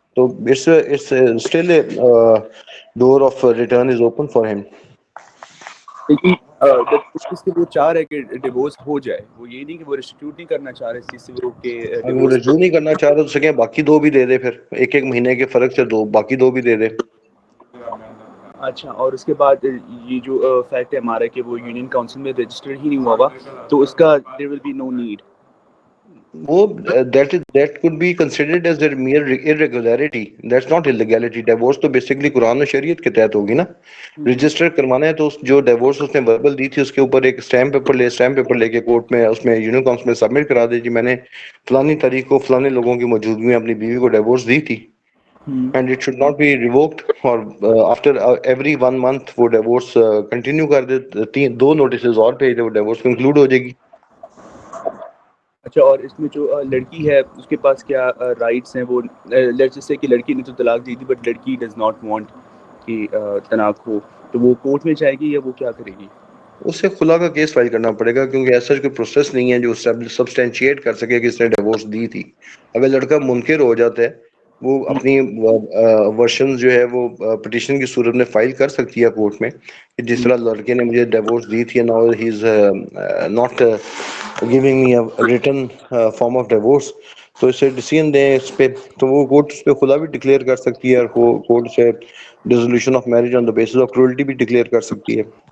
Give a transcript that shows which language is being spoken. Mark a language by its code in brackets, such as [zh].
[en] تو it's still a door of return is open for him. [ur] لیکن اس کے وہ چاہ رہے کہ ڈیورس ہو جائے، وہ یہ نہیں کہ وہ ریسٹیٹیوٹ نہیں کرنا چاہ رہے اس چیز سے وہ کہ اگر وہ رجوع نہیں کرنا چاہ رہے تو سکیں باقی 2 بھی دے دے، پھر ایک مہینے کے فرق سے باقی 2 بھی دے دے. اچھا، اور اس کے بعد یہ جو فیکٹ ہے ہمارا کہ وہ یونین کونسل میں رجسٹر ہی نہیں ہوا تو اس کا [en] there will be no need. وہ that could be considered as a mere irregularity. That's not illegality. [ur] Divorce تو بیسیکلی قرآن و شریعت کے تحت ہوگی نا. رجسٹر کروانا ہے تو جو ڈیورس اس نے وربل دی تھی اس کے اوپر ایک اسٹیمپ پیپر لے کے کورٹ میں اس میں یونین کونسل میں سبمٹ کرا دے جی میں نے فلانی تاریخ کو فلانے لوگوں کی موجودگی میں اپنی بیوی کو ڈیورس دی تھی. [en] And it should not be revoked. [ur] اور آفٹر ایوری 1 month وہ ڈیورس کنٹینیو کر دے، 2 نوٹسز اور بھیج دے، وہ ڈیورس کنکلوڈ ہو جائے گی. اچھا، اور اس میں جو لڑکی ہے اس کے پاس کیا رائٹس ہیں؟ وہ لیٹس سے کہ لڑکی نے تو طلاق دی تھی بٹ لڑکی [en] does not want [ur] کہ طلاق ہو، تو وہ کورٹ میں جائے گی یا وہ کیا کرے گی؟ اس سے خلا کا کیس فائل کرنا پڑے گا کیونکہ ایسا کوئی پروسیس نہیں ہے جو سبسٹینشیٹ کر سکے کہ اس نے ڈیورس دی تھی. اگر لڑکا منکر ہو جاتا ہے وہ اپنی ورشن جو ہے وہ پٹیشن کی صورت میں فائل کر سکتی ہے کورٹ میں کہ جس طرح لڑکے نے مجھے ڈیورس دی تھی، [en] Now he is not giving me a written form of divorce. [ur] تو اسے ڈیسیژن دیں اس پہ, تو وہ کورٹ اس پہ خلا بھی ڈکلیئر کر سکتی ہے, اور کورٹ سے ڈیسولوشن of marriage on the basis of cruelty بھی ڈکلیئر کر سکتی ہے.